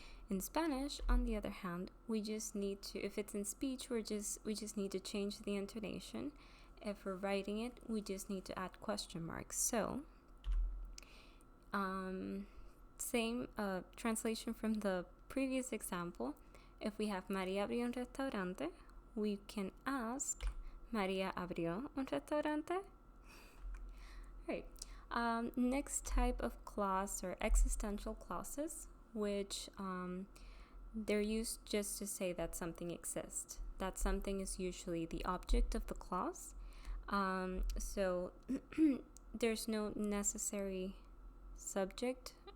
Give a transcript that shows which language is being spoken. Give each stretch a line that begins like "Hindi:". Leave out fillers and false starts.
English: In Spanish, on the other hand, we just need to, if it's in speech, we just need to change the intonation. If we're writing it, we just need to add question marks. So, same translation from the previous example. If we have
Spanish: María abrió un restaurante,
English: we can ask María abrió un restaurante? Right. Next type of clause are existential clauses, which they're used just to say that something exists. That something is usually the object of the clause. So there's no necessary subject.